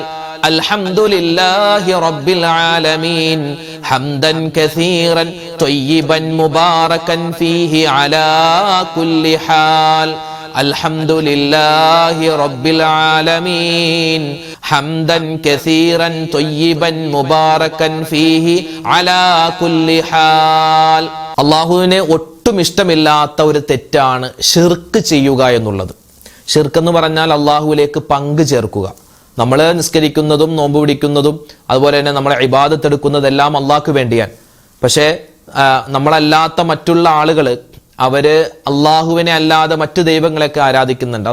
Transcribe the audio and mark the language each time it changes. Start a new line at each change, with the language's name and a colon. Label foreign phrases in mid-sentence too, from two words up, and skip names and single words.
Arabic: الحمد لله رب العالمين حمدا كثيرا طيبا مباركا فيه على كل حال. الحمد لله رب العالمين حمدا كثيرا طيبا مباركا فيه على كل حال.
Malayalam: അല്ലാഹുവിനെ ഒട്ടും ഇഷ്ടമില്ലാത്ത ഒരു തെറ്റാണ് ഷിർക്ക് ചെയ്യുക എന്നുള്ളത്. ഷിർക്ക് എന്ന് പറഞ്ഞാൽ അല്ലാഹുവിലേക്ക് പങ്കു ചേർക്കുക. നമ്മൾ നിസ്കരിക്കുന്നതും നോമ്പ് പിടിക്കുന്നതും അതുപോലെ തന്നെ നമ്മളെ ഇബാദത്ത് എടുക്കുന്നതെല്ലാം അള്ളാഹ്ക്ക് വേണ്ടിയാണ്. പക്ഷേ നമ്മളല്ലാത്ത മറ്റുള്ള ആളുകൾ അവര് അള്ളാഹുവിനെ അല്ലാതെ മറ്റു ദൈവങ്ങളെയൊക്കെ ആരാധിക്കുന്നുണ്ട്.